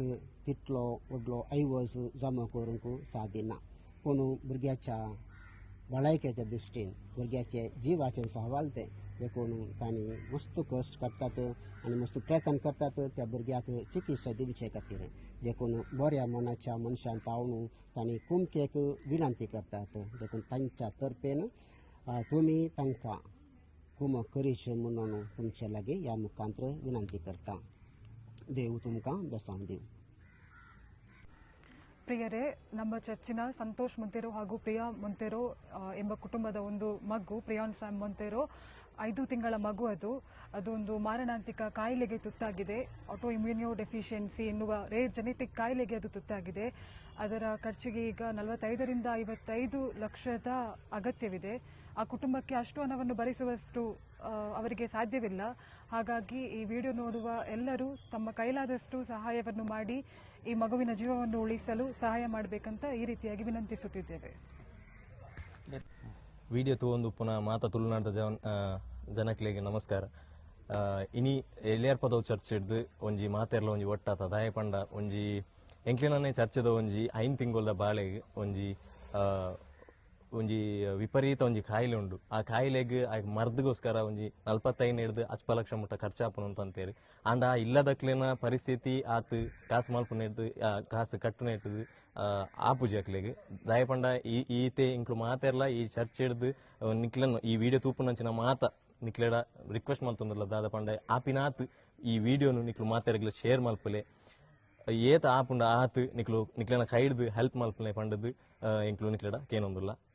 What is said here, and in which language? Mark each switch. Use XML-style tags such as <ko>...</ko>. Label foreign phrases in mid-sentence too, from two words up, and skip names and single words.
<kok>तितलो व्हडलो ऐवज जमा करूंक सादिना पूण भुरग्याच्या भलायकेच्या दृश्टीन भुरग्याचे जिवाचे सवाल ते देखून तांणी मस्त कश्ट काडटात आनी मस्त प्रयत्न करतात त्या भुरग्याक चिकित्सा दिवचे खातीर देखून बऱ्या मनाच्या मनशान तावून तांणी कुमकेक विनंती करतात देखून तांच्या तर्फेन तुमी तांकां कुमक करीचे म्हणून तुमचे लागीं ह्या मुखांतर विनंती करता. देव तुमकां बेसांव दिवं.</kok> <kn>ಪ್ರಿಯರೇ, ನಮ್ಮ ಚರ್ಚಿನ ಸಂತೋಷ್ ಮೊಂತೆರೋ ಹಾಗೂ ಪ್ರಿಯಾ ಮೊಂತೆರೋ ಎಂಬ ಕುಟುಂಬದ ಒಂದು ಮಗು ಪ್ರಿಯಾನ್ ಸ್ಯಾಮ್ ಮೊಂತೆರೋ 5 ತಿಂಗಳ ಮಗು ಅದು ಒಂದು ಮಾರಣಾಂತಿಕ ಕಾಯಿಲೆಗೆ ತುತ್ತಾಗಿದೆ.</kn> <en>auto immunio deficiency</en> <kn>ಎನ್ನುವ</kn> <en>rare genetic</en> <kn>ಕಾಯಿಲೆಗೆ ಅದು ತುತ್ತಾಗಿದೆ. ಅದರ ಖರ್ಚಿಗೆ ಈಗ 45 ರಿಂದ 55 ಲಕ್ಷದ ಅಗತ್ಯವಿದೆ. ಆ ಕುಟುಂಬಕ್ಕೆ ಅಷ್ಟು ಹಣವನ್ನು ಭರಿಸುವಷ್ಟು ಅವರಿಗೆ ಸಾಧ್ಯವಿಲ್ಲ. ಹಾಗಾಗಿ ಈ ವಿಡಿಯೋ ನೋಡುವ ಎಲ್ಲರೂ ತಮ್ಮ ಕೈಲಾದಷ್ಟು ಸಹಾಯವನ್ನು ಮಾಡಿ ಈ ಮಗುವಿನ ಜೀವವನ್ನು ಉಳಿಸಲು ಸಹಾಯ ಮಾಡಬೇಕಂತ ಈ ರೀತಿಯಾಗಿ ವಿನಂತಿಸುತ್ತಿದ್ದೇವೆ.</kn> <tcy>ವಿಡಿಯೋ ತಗೊಂಡು ಪುನಃ ಮಾತಾ ತುಳುನಾಡ ಜನಕ್ಲೆಗೆ ನಮಸ್ಕಾರ. ಇನಿ ಎಲ್ಲಿಯರ್ ಪದವು ಚರ್ಚ್ ಹಿಡ್ದು ಒಂಜಿ ಮಾತೆರ್ಲ ಒಂಜಿ ಒಟ್ಟಾತ ದಾಯ ಪಂಡ ಒಂಜಿ ಎಂಕ್ಲಿನೇ ಚರ್ಚದ ಒಂಜಿ 5 ತಿಂಗೊಲ್ದ ಬಾಳೆಗೆ ಒಂಜಿ ವಿಪರೀತ ಒಂಜಿ ಕಾಯಿಲೆ ಉಂಡು. ಆ ಕಾಯಿಲೆಗೆ ಮರ್ದಗೋಸ್ಕರ ಒಂಜಿ 45 ಹಿಡ್ದು 10 ಲಕ್ಷ ಮುಟ್ಟ ಖರ್ಚಾಪುನು ಅಂತೇಳಿ ಅಂಡ ಇಲ್ಲದಕ್ಲಿನ ಪರಿಸ್ಥಿತಿ ಆತು ಕಾಸು ಮಲ್ಪುನ ಹಿಡ್ದು ಕಾಸು ಕಟ್ಟುನ ಇಟ್ಟದು ಆಪುಜಿ ಅಕ್ಲೆಗೆ ದಯಪಂಡ ಈತೆ ಇಂಕ್ಲು ಮಾತೆರ್ಲ ಈ ಚರ್ಚ್ ಹಿಡ್ದು ನಿಕ್ಲನ್ನು ಈ ವಿಡಿಯೋ ತೂಪುನಂಚಿನ ಮಾತ ನಿಕ್ಲೆಡ ರಿಕ್ವೆಸ್ಟ್ ಮಲ್ತೊಂದಿಲ್ಲ ದಾದ ಪಂಡ ಆಪಿನಾತ್ ಈ ವಿಡಿಯೋನು ನಿಕ್ಲು ಮಾತೆರ್ಗ್ಲ ಶೇರ್ ಮಲ್ಪಲೆ ಏತ ಆಪುಂಡ ಆತು ನಿಕ್ಲೆನ ಕೈಡ್ದು ಹೆಲ್ಪ್ ಮಲ್ಪಲೆ ಪಂಡದು ಇಂಕ್ಲು ನಿಕ್ಲೆಡ ಕೇನೊಂದಿಲ್ಲ.</tcy>